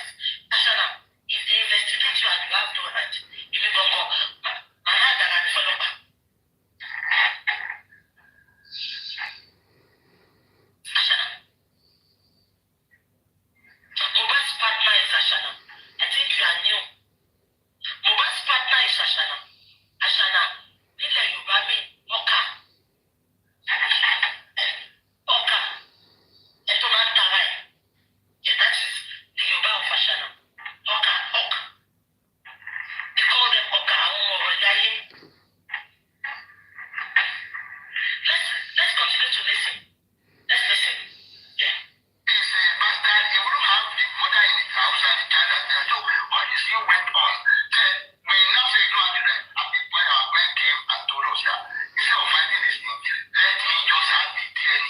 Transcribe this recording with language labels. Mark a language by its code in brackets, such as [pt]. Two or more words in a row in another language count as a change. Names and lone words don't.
[en] Ashana, if they investigate you and you have no hand, if you don't go, my hand and I follow back. Ashana. Mohbad's partner is Ashana. I think you are new. Mohbad's partner is Ashana. [yo] Ashana, nílẹ̀ Yorùbá mi, ọkà. Ọkà. Ẹ tó máa ń tara ẹ̀. [en] Yeah, that is the Yorùbá of Ashana. [yo] Ọkà, ọkà. [en] They call them ọkà, [yo] àwọn ọmọ ọ̀rọ̀ ilé ayé. [en] Let's continue to listen. Let's listen. Yeah. He's a bastard. He wouldn't have the mother in his house and the child at the door. All this thing went on. Then we now say no and then when our friend came and told us that instead of finding this thing, let me just have the DNA.